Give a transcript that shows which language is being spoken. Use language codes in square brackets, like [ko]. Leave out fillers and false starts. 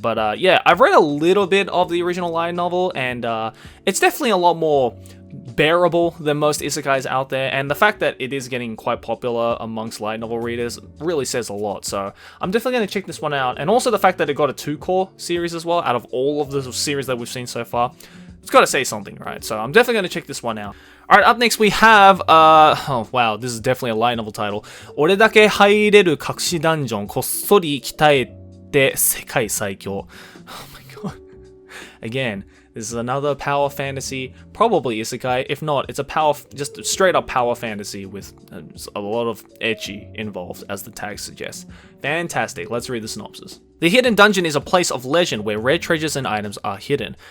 [en] But yeah, I've read a little bit of the original light novel, and it's definitely a lot more bearable than most isekais out there, and the fact that it is getting quite popular amongst light novel readers really says a lot. So I'm definitely going to check this one out, and also the fact that it got a 2-core series as well out of all of the series that we've seen so far. It's got to say something, right? So I'm definitely going to check this one out. Alright, up next we have, oh wow, this is definitely a light novel title. [ja] 俺だけ入れる隠しダンジョン、こっそり鍛えて世界最強. [en] Oh my god. Again, this is another power fantasy, probably isekai. If not, it's a just straight up power fantasy with a lot of ecchi involved, as the tag suggests. Fantastic, let's read the synopsis. The hidden dungeon is a place of legend where rare treasures and items are hidden.